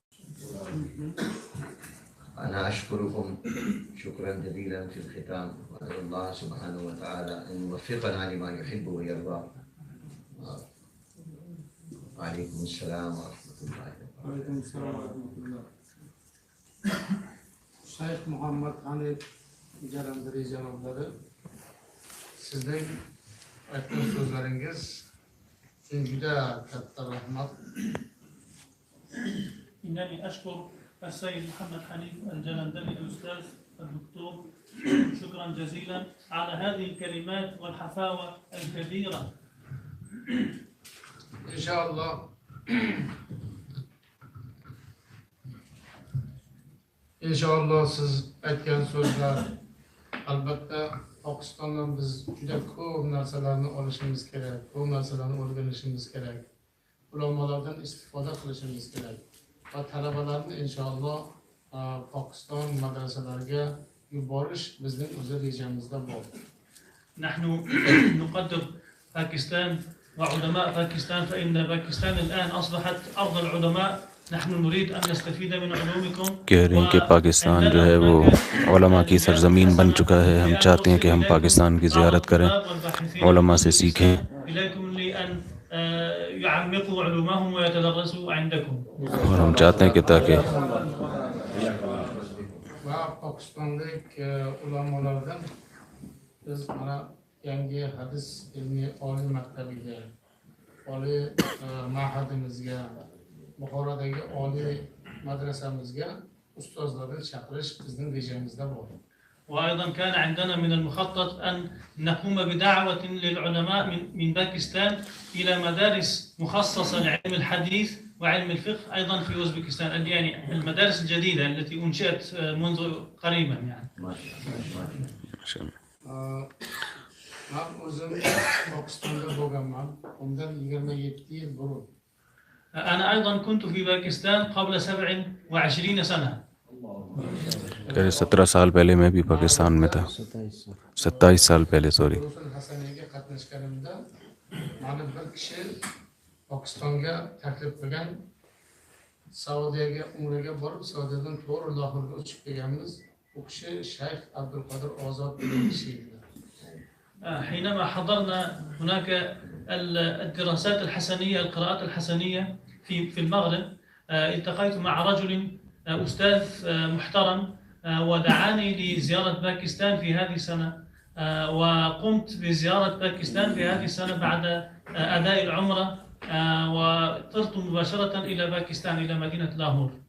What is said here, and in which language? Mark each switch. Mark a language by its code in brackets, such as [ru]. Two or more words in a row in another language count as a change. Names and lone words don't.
[ar] أنا أشكركم شكرا جزيلا في الختام، وأسأل الله سبحانه وتعالى أن يوفقنا لما يحب ويرضى. وعليكم السلام ورحمة الله وبركاته. وعليكم السلام ورحمة الله. [uz] Şeyh Muhammed Hanif Jalandari janobları, sizning aytgan so'zlaringiz juda katta rahmat. [ar] إنني أشكر السيد محمد حنيف الجلندري الأستاذ الدكتور شكرا جزيلا على هذه الكلمات والحفاوة الكبيرة. [uz] İnşallah İnşallah siz aytgan so'zlar, albatta Pokistondan biz juda ko'p narsalarni olishimiz kerak, ko'p narsalarni o'rganishimiz kerak, ulamolardan istifoda qilishimiz kerak va talabalarni inshaalloh Pokiston madrasalariga yuborish bizning o'zi rejamizda bor. [ar] نحن نقدر باكستان وعلماء باكستان، فإن باكستان الآن أصبحت أرض العلماء. نحن نريد أن نستفيد من علومكم. [ur] کہہ رہے ہیں کہ پاکستان جو ہے وہ علما کی سرزمین بن چکا ہے. ہم چاہتے ہیں کہ ہم پاکستان کی زیارت کریں، علما سے سیکھیں [ar] يعمقوا علومهم ويتدرسوا عندكم. [ur] اور ہم چاہتے ہیں کہ تاکہ [uz] Pokistonlik ulamolardan biz mana yangi hadis ilmiy oliy maktabiga, oliy ma'hadimizga, Buxorodagi oliy madrasamizga ustozlarni chaqirish bizning rejamizda bor. [ar] وأيضا كان عندنا من المخطط أن نقوم بدعوة للعلماء من باكستان إلى مدارس مخصصة لعلم الحديث وعلم الفقه أيضا في أوزبكستان، يعني المدارس الجديدة التي أنشئت منذ قريبا يعني. [uz] Ben o'zim Pokistonda bo'lganman. Undan 27 yil burun. [ar] أنا أيضا كنت في باكستان قبل 27 سنة. [ur] 17 سال پہلے میں بھی پاکستان میں تھا. 27 سال پہلے سوری. [uz] Hasaniyaga qatnashganimda mani bir kishi Pokistonga taklif qilgan, Saudiyaga umraga borib, Saudiyadan to'g'ri Lahorga uchib kelganmiz. U kishi Shayx Abdulqodir Ozod degan kishi edi. [ar] حينما حضرنا هناك الدراسات الحسنية، القراءات الحسنية في المغرب، التقيت مع رجل أستاذ محترم ودعاني لزيارة باكستان في هذه السنة، وقمت بزيارة باكستان في هذه السنة بعد أداء العمرة، وطرت مباشرة إلى باكستان إلى مدينة لاهور.